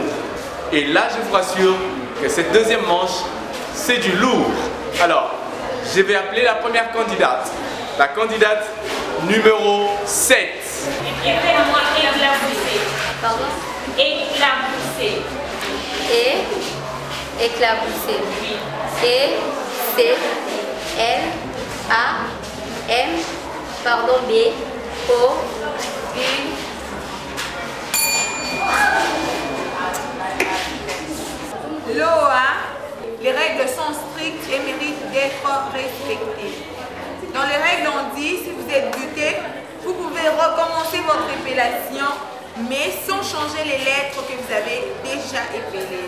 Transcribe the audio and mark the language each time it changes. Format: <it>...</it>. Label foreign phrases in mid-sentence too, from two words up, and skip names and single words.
<fr>Et là, je vous rassure que cette deuxième manche, c'est du lourd. Alors, je vais appeler la première candidate. La candidate numéro 7. Épelle-moi éclaboussé. Pardon? Éclaboussé. Éclaboussé. B-O-U. L'OA, les règles sont strictes et méritent d'être respectées. Dans les règles, on dit, si vous êtes buté, vous pouvez recommencer votre épellation, mais sans changer les lettres que vous avez déjà épellées.</fr>